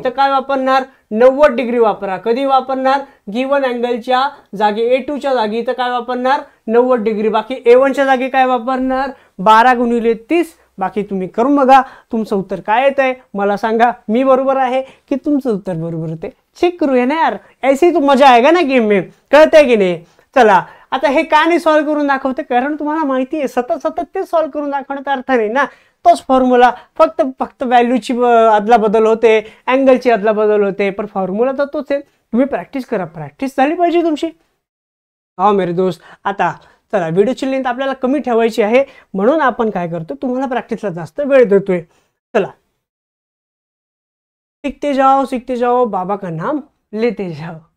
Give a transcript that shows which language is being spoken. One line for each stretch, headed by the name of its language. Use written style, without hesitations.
Marathi: तर काय वापरणार, 90 डिग्री वापरा. कधी वापरणार, गिवन अँगलच्या जागी A2च्या जागी तर काय वापरणार, 90 डिग्री. बाकी A1च्या जागी काय वापरणार, 12 गुणिले 30. बाकी तुम्ही करून बघा, तुमचं उत्तर काय येत आहे मला सांगा. मी बरोबर आहे की तुमचं उत्तर बरोबर होते, चेक करूया ना यार.
Hindi: ऐसी तो मजा आएगा ना गेम में,
Marathi: कळतंय की नाही. चला, आता हे का नाही सॉल्व्ह करून दाखवते, कारण तुम्हाला माहिती आहे सतत ते सॉल्व्ह करून दाखवण्याचा अर्थ नाही ना. तोच फॉर्म्युला, फक्त व्हॅल्यूची अदलाबदल होते, अँगलची अदलाबदल होते, पण फॉर्म्युला तर तोच आहे. तुम्ही प्रॅक्टिस करा, प्रॅक्टिस झाली पाहिजे तुमची. हा
Hindi: मेरे दोस्त,
Marathi: आता चला व्हिडिओची लेंथ आपल्याला कमी ठेवायची आहे, म्हणून आपण काय करतो, तुम्हाला प्रॅक्टिसला जास्त वेळ देतोय.
Hindi: चला, सीखते जाओ बाबा का नाम लेते जाओ.